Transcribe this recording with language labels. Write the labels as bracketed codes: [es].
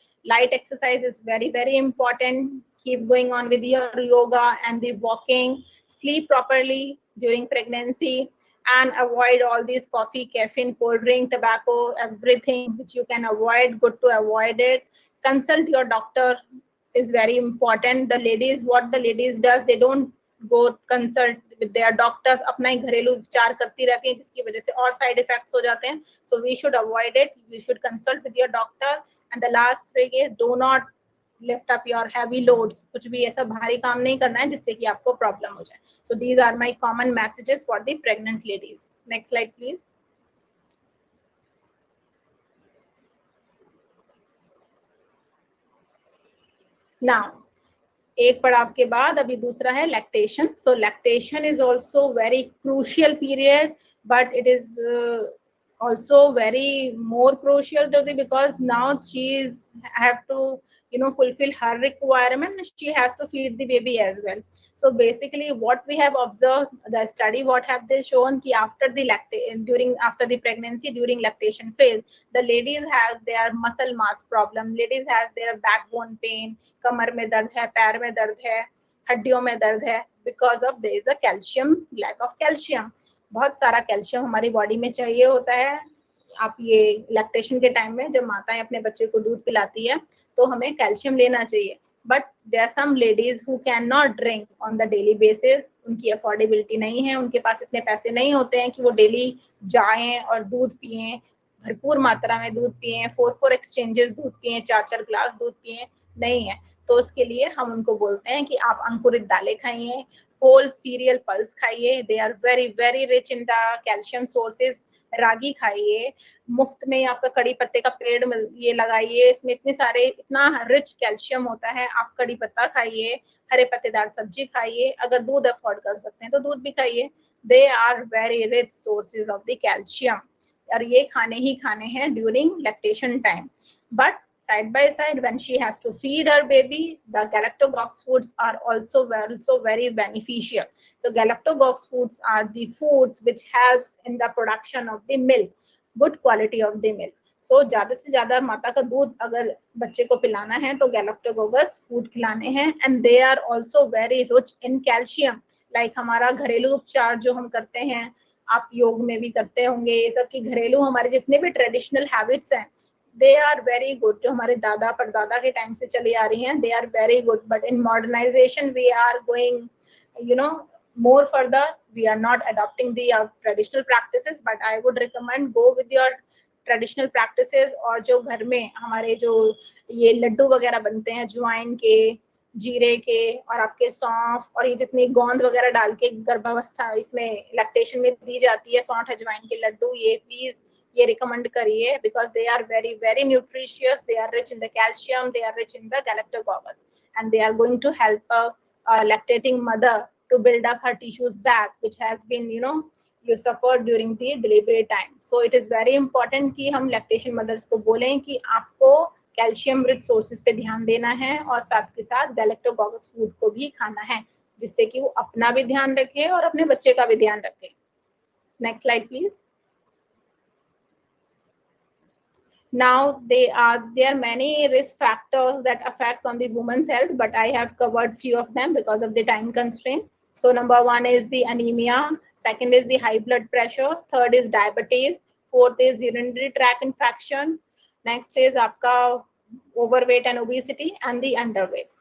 [en] Light exercise is very, very important. Keep going on with your yoga and the walking. Sleep properly during pregnancy, and avoid all these coffee, caffeine, cold drink, tobacco, everything which you can avoid. Good to avoid it. Consult your doctor is very important. What the ladies does, they don't go consult with their doctors, [hi] अपना ही घरेलू उपचार करती रहती हैं, जिसकी वजह से और side effects हो जाते हैं. [en] So we should avoid it. We should consult with your doctor. And the last thing is, do not lift up your heavy loads. [hi] कुछ भी ऐसा भारी काम नहीं करना है जिससे कि आपको problem हो जाए. [en] So these are my common messages for the pregnant ladies. Next slide, please. [hi] Now, एक पड़ाव के बाद अभी दूसरा है lactation. [en] So lactation is also very crucial period, but it is also very more crucial to the, because now she have to fulfill her requirement. She has to feed the baby as well. So basically what we have observed, the study, what have they shown कि after the pregnancy, during lactation phase, the ladies have their muscle mass problem, ladies have their backbone pain, [hi] कमर में दर्द है, [en] पैर में दर्द है, हड्डियों में दर्द है, because of there is a calcium, lack of calcium. [hi] बहुत सारा कैल्शियम हमारी बॉडी में चाहिए होता है. आप ये लैक्टेशन के टाइम में जब माताएं अपने बच्चे को दूध पिलाती है तो हमें कैल्शियम लेना चाहिए. [en] But there are some ladies who can not drink on the daily basis. [hi] उनकी अफोर्डेबिलिटी नहीं है, उनके पास इतने पैसे नहीं होते हैं कि वो डेली जाएं और दूध पिएं, भरपूर मात्रा में दूध पिएं, 4 एक्सचेंजेस दूध पिएं, 4 ग्लास दूध पिएं, नहीं है. तो उसके लिए हम उनको बोलते हैं कि आप अंकुरित दालें खाइए, होल सीरियल पल्स खाइए, [en] They are very very rich in the calcium sources. [hi] रागी खाइए, मुफ्त में आपका कड़ी पत्ते का पेड़ ये लगाइए, इसमें इतने सारे इतना रिच कैल्शियम होता है। आप कड़ी पत्ता खाइए, हरे पत्तेदार सब्जी खाइए, अगर दूध अफोर्ड कर सकते हैं तो दूध भी खाइए। [en] they are very rich sources of the calcium, [hi] और ये खाने ही खाने हैं during lactation time. [en] But side by side, when she has to feed her baby, the galactogox foods are also very beneficial. So galactogox foods are the foods which helps in the production of the milk, good quality of the milk. [hi] So ज्यादा से ज्यादा माता का दूध अगर बच्चे को पिलाना है तो गैलेक्टोगोगस फूड खिलाने हैं, [en] and they are also very rich in calcium. [hi] Like हमारा घरेलू उपचार जो हम करते हैं, आप योग में भी करते होंगे, ये सब की घरेलू हमारे जितने भी ट्रेडिशनल हैबिट्स हैं, [en] they are very good, [hi] जो हमारे दादा परदादा के टाइम से चली आ रही हैं, they are very good. [en] But in modernization we are going, you know, more further. We are not adopting the traditional practices, but I would recommend go with your traditional practices. [hi] और जो घर में हमारे जो ये लड्डू वगैरह बनते हैं ज्वाइन के, जीरे के और आपके सौंफ और ये जितनी गोंद वगैरह डाल के गर्भावस्था इसमें लैक्टेशन में दी जाती है, सौंठ अजवाइन के लड्डू, ये प्लीज ये रिकमेंड करिए, [en] Because they are very very nutritious, they are rich in the calcium, they are rich in the galactagogues, and they are going to help a lactating mother to build up her tissues back, which has been, you suffered during the delivery time. So it is very important [hi] कि हम lactation mothers को बोलें कि आपको calcium rich sources पे ध्यान देना है और साथ के साथ गैलेक्टोगोगस फूड को भी खाना है, जिससे कि वो अपना भी ध्यान रखे और अपने बच्चे का भी ध्यान रखे। [en] Next slide please. Now there are many risk factors that affects on the woman's health, but I have covered few of them because of the time constraint. So number one is the anemia, second is the high blood pressure, third is diabetes, fourth is urinary tract infection, next is आपका overweight and obesity, and the underweight.